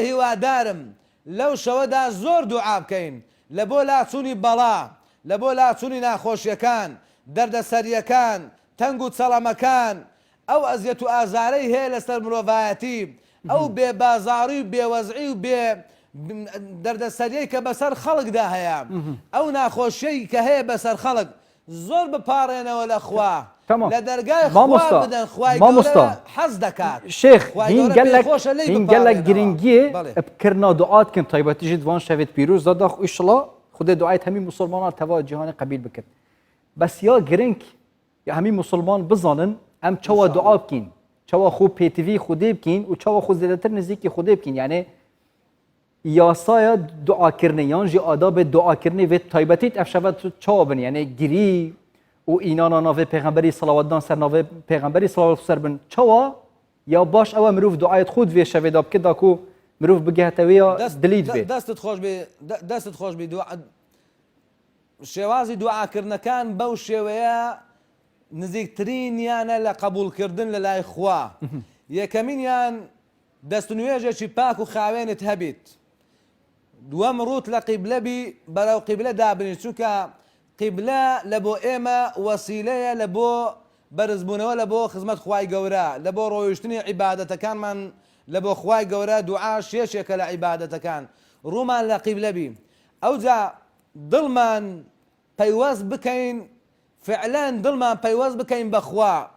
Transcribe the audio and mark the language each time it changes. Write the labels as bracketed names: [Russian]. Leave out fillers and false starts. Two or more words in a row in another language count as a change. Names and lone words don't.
[Central Kurdish] هیوادارم لەو شەوەدا زۆر دوعا بکەین لە بۆ لاچوونی بەڵا لە بۆ لاچوونی ناخۆشیەکان دەردەسەریەکان تەنگ و چەڵەمەکان ئەو ئەزیەت و ئازارەی هەیە لەسەر مرۆڤایەتی ئەو بێبازاڕی و بێوەزعی و بێ دەردەسەریەی کە بەسەر خەڵکدا هەیە ئەو ناخۆشیەی کە هەیە بەسەر خەڵک زۆر بپارێنەوە لە خوا لە دەرگای خوا بدەن خوای گەورە حەز دەکات [Kurdish] شێخ هین gelek giringiyê bikirina duat kin taybetî jî divan şevê pîrûz da dax îşillah Xwedê duayê hemî musulmanan teva cîhanê qebîl bikin bes ya giring ya hemî musulman bizanin em çawa dua bikîn çawa xwe pêtivî Xwedê bikîn û çawa xwe zêdetir nizîkî Xwedê bikîn yani yasaya duakirinê yan jî adabê duakirinê vê taybetî ev şeve çawa bin yani girî û înana navê pêxemberî salavatdan ser navê pêxemberî salavat ser bin çawa ya baş ew mirov duayê xwe divê şevê da bike da ku mirov bigehete wê ya dilî divê [Central Kurdish] دەستت خۆش بێ شێوازی دوعاکردنەکان بەو شێوەیە نزیکترینیانە لە قبولکردن لە لای خوا یەکەمینیان دەست و نوێژێکی پاک و خاوێنت هەبیت دووەم ڕوت لە قیبلەبی بەرەو قیبلە دابنیت چونکە قیبلە لە بۆ ئێمە وەسیلەیە لە بۆ بەرزبوونەوە لە بۆ خزمەت خوای گەورە لە بۆ ڕۆیشتنی عیبادەتەکانمان لە بۆ خوای گەورە دوعا شێشێکە لە عیبادەتەکان ڕوومان لە قیبلەبی ئەوجا دڵمان پەیوەست بکەین فعلەن دڵمان پەیوەست بکەین بەخوا